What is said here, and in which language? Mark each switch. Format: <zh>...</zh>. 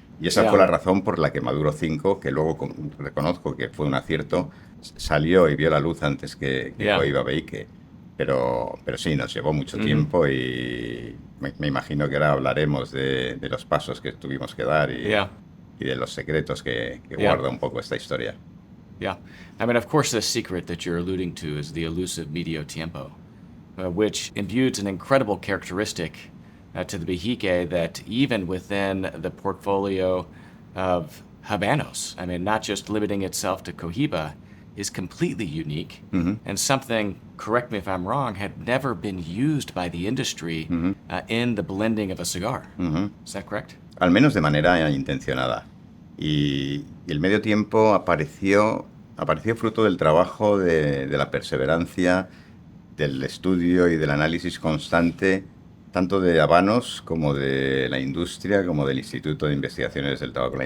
<es>Y esa fue la razón por la que Maduro 5, que luego reconozco que fue un acierto, salió y vio la luz antes que Cohiba Bejique. Pero sí, nos llevó mucho tiempo y me imagino que ahora hablaremos de los pasos que tuvimos que dar. y de los secretos que</es> <en>Yeah.</en> <es>guarda un poco esta historia.</es> <en>Yeah. I mean, of course, the secret that you're alluding to is the elusive medio tiempo, which imbues an incredible characteristic to the Bejique that even within the portfolio of Habanos, I mean, not just limiting itself to Cohiba, is completely unique and something, correct me if I'm wrong, had never been used by the industry in the blending of a cigar. Is that correct?</en> <es>Al menos de manera intencionada. Y el medio tiempo apareció fruto del trabajo, de la perseverancia, del estudio y del análisis constante, tanto de Habanos como de la industria, como del Instituto de Investigaciones del Tabaco.</es>